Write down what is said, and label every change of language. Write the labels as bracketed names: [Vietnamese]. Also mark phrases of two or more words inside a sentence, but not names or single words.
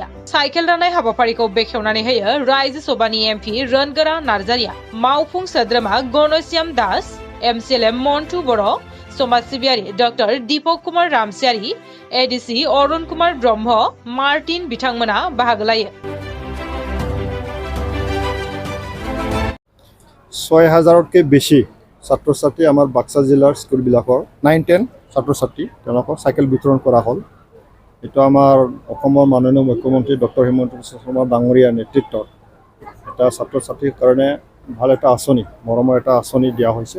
[Bodo] साइकेल राननाय हाबाफारिखौ बेखेवनानै होयो रायजो सभानि एमपि रोनगोरा नार्जारिया। मावफुं सोद्रोमा गणश्याम दास, एमसिएलए मन्टु बर', समाज सिबियारि डक्टर दीपक कुमार रामसियारि, एडिसि अरुण कुमार ब्रह्म, मार्टिन बिथांमोना बाहागो लायो। [Assamese] 6,000তকৈ বেছি ছাত্ৰ ছাত্ৰী আমাৰ বাক্সা জিলাৰ স্কুলবিলাকৰ 9-10 ছাত্ৰ ছাত্ৰী তেওঁলোকক চাইকেল বিতৰণ কৰা হ'ল। এইটো আমাৰ অসমৰ মাননীয় মুখ্যমন্ত্ৰী ডক্টৰ হিমন্ত বিশ্ব শৰ্মা ডাঙৰীয়াৰ নেতৃত্বত এটা ছাত্ৰ ছাত্ৰীৰ কাৰণে ভাল এটা আঁচনি, মৰমৰ এটা আঁচনি দিয়া হৈছে।